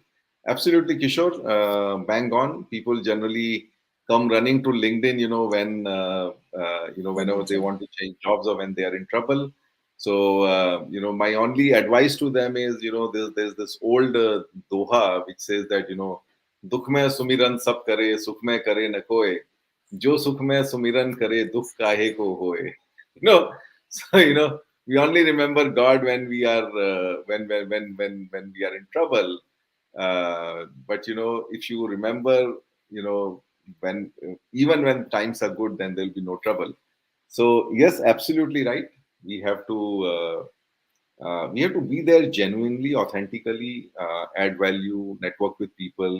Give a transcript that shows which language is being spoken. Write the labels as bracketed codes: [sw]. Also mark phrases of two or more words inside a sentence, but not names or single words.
[en] Absolutely, Kishore. Bang on. People generally come running to LinkedIn, they whenever need they job. want to change jobs or when they are in trouble. So, my only advice to them is, there's this old doha which says that, [hi] दुख में सुमिरन सब करे, सुख में करे न कोय. जो सुख में सुमिरन करे दुख काहे को होए. [en] you know so we only remember God when we are when we are in trouble. But if you remember, when even when times are good, then there'll be no trouble. So yes, absolutely right. We have to be there genuinely, authentically, add value, network with people.